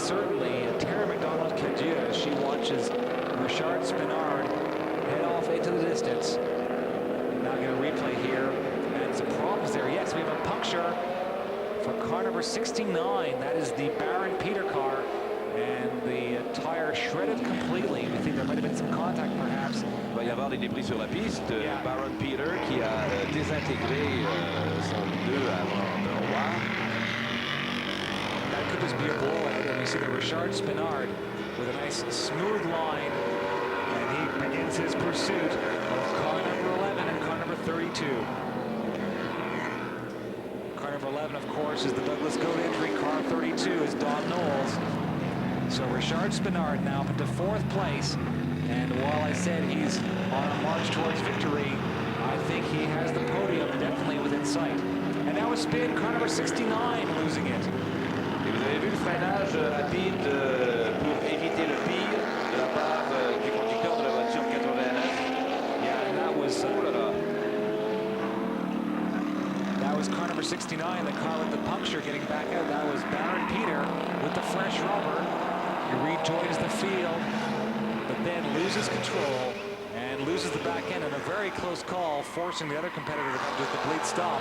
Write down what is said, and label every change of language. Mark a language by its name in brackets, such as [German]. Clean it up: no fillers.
[English] certainly Terry McDonald-Cadieux as she watches Richard Spinard head off into the distance. Now get a replay here, and some problems there. Yes, we have a puncture for car number 69. That is the Baron Peter car, and the tire shredded completely. We think there might have been some contact, perhaps. [French] Il va y avoir des débris sur la piste. [English] Yeah. [French] Baron Peter qui a désintégré son pneu avant de roi. [English] That could just be a blowout, and we see the Richard Spinard with a nice smooth line, and he begins his pursuit of car number 11 and car number 32. Car number 11, of course, is the Douglas Goat entry. Car 32 is Don Knowles. So Richard Spinard now up into 4th place, and while I said he's on a march towards victory, I think he has the podium definitely within sight. And now a spin, car number 69 losing it. [French] Et vous avez vu le freinage rapide pour éviter le pire de la part du conducteur de la voiture 89. [English] Yeah, and that was [French] Oh là là. [English] that was car number 69, the car with the puncture getting back out. That was Baron Peter with the fresh rubber. He rejoins the field, but then loses control and loses the back end in a very close call, forcing the other competitor to come to a complete stop.